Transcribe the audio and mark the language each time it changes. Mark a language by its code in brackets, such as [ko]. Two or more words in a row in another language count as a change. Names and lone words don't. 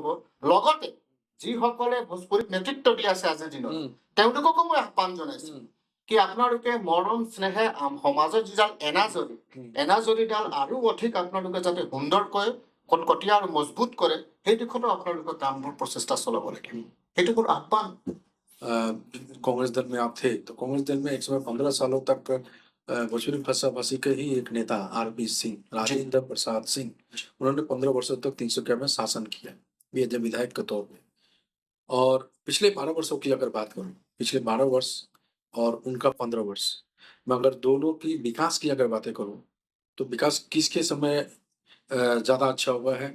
[as] লগতে যিসকলে ভোজপুৰীক নেতৃত্ব দি আছে আজিৰ দিনত, তেওঁলোককো মই আহ্বান জনাইছো কি আপোনালোকে মৰম স্নেহে সমাজৰ যিডাল এনাজৰীডাল আৰু অধিক আপোনালোকে যাতে সুন্দৰকৈ কটকটীয়া আৰু মজবুত কৰে, সেই দিশতো আপোনালোকে কামবোৰ প্ৰচেষ্টা চলাব লাগে। সেইটো মোৰ আহ্বান। [hi] कांग्रेस दल में आप थे, तो कांग्रेस दल में एक समय 15 सालों तक भोजपुरी भाषा भाषी के ही एक नेता आरपी सिंह, राजेंद्र प्रसाद सिंह, उन्होंने 15 वर्षों तक तिनसुकिया में शासन किया, भी एज विधायक के तौर पे। और पिछले 12 वर्षों की अगर बात करूं, पिछले 12 वर्ष और उनका 15 वर्ष में अगर दोनों की विकास की अगर बातें करूं, तो विकास किसके समय ज्यादा अच्छा हुआ है?